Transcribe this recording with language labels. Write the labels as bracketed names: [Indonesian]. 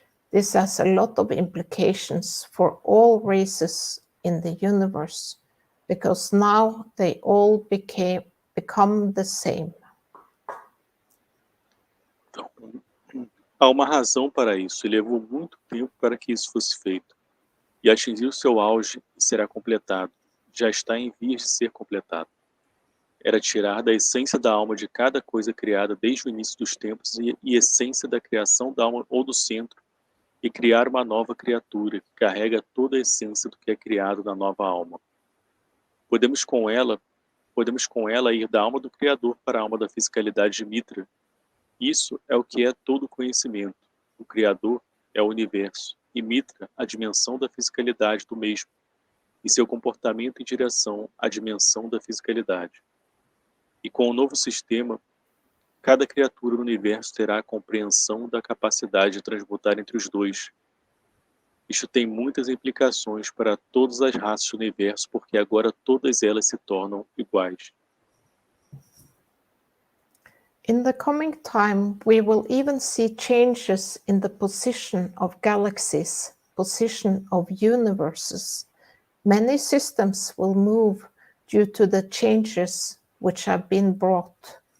[English] This has a lot of implications for all races in the universe, because now they all become the same. [Portuguese] Então, há uma razão para isso, e levou muito tempo para que isso fosse feito. E atingiu seu auge e será completado. Já está em vias de ser completado. Era tirar da essência da alma de cada coisa criada desde o início dos tempos e essência da criação da alma ou do centro, e criar uma nova criatura que carrega toda a essência do que é criado na nova alma. Podemos com ela ir da alma do Criador para a alma da fisicalidade de Mitra. Isso é o que é todo o conhecimento. O Criador é o universo, e Mitra a dimensão da fisicalidade do mesmo, e seu comportamento em direção à dimensão da fisicalidade. E com o novo sistema, cada criatura no universo terá a compreensão da capacidade de transmutar entre os dois. Isto tem muitas implicações para todas as raças do universo, porque agora todas elas se tornam iguais. [English] In the coming time, we will even see changes in the position of galaxies, position of universes. Many systems will move due to the changes which have been brought.